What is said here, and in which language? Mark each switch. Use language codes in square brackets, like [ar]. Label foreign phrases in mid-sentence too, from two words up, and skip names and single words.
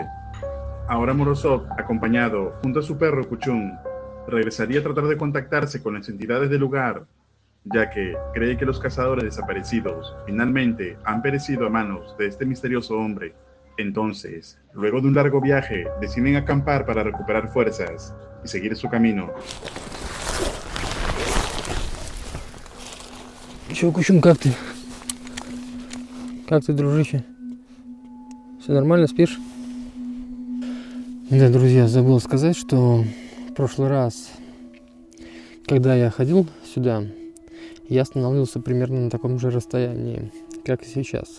[es] Ahora Morozov, acompañado junto a su perro Kuchum, regresaría a tratar de contactarse con las entidades del lugar, ya que cree que los cazadores desaparecidos finalmente han perecido a manos de este misterioso hombre. Entonces, luego de un largo viaje, deciden acampar para recuperar fuerzas y seguir su camino. [ru] Чё, Кучум, как ты? Как ты, дружище? Все нормально, спишь? Да, друзья, забыл сказать, что в прошлый раз, когда я ходил сюда, я остановился примерно на таком же расстоянии, как и сейчас.